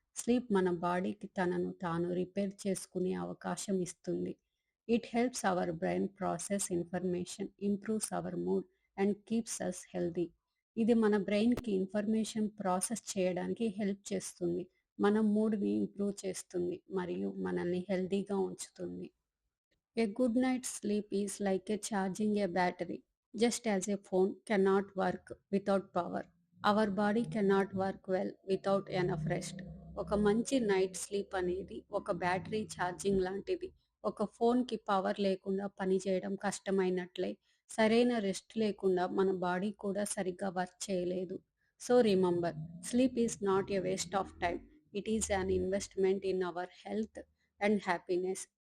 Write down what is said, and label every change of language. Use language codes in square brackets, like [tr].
[te] Sleep మన బాడీకి తనను తాను రిపేర్ చేసుకునే అవకాశం ఇస్తుంది. [en] It helps our brain process information, improves our mood and keeps us healthy. [te] ఇది మన బ్రెయిన్కి ఇన్ఫర్మేషన్ ప్రాసెస్ చేయడానికి హెల్ప్ చేస్తుంది, మన మూడ్ని ఇంప్రూవ్ చేస్తుంది మరియు మనల్ని హెల్దీగా ఉంచుతుంది. [en] A good night's sleep is like a charging a battery. Just as a phone cannot work without power, our body cannot work well without enough rest. [te] ఒక మంచి నైట్ స్లీప్ అనేది ఒక బ్యాటరీ ఛార్జింగ్ లాంటిది. ఒక ఫోన్కి పవర్ లేకుండా పనిచేయడం కష్టమైనట్లే, సరైన రెస్ట్ లేకుండా మన బాడీ కూడా సరిగ్గా వర్క్ చేయలేదు. [en] So remember, sleep is not a waste of time. It is an investment in our health and happiness.